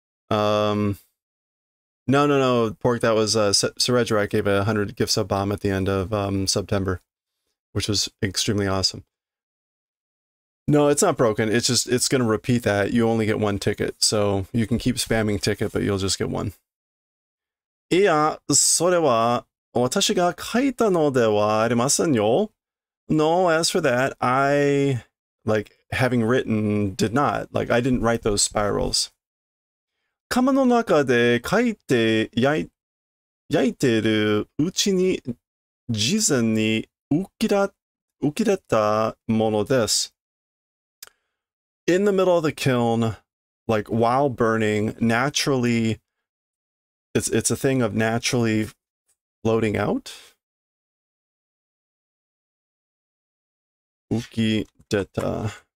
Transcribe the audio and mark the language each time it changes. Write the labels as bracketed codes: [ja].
[en] No, Pork, that was Suraj gave a 100 gift sub bomb at the end of September, which was extremely awesome. No, it's not broken. It's just, it's going to repeat that. You only get one ticket, so you can keep spamming ticket, but you'll just get one. [ja] いや、それは私が書いたのではありませんよ。 [en] No, as for that, I, like, having written, did not. Like, I didn't write those spirals. [ja] 窯の中で書いて焼いてるうちに事前に浮き出たものです。 [en] In the middle of the kiln, like while burning, naturally, it's a thing of naturally floating out. Ukideta.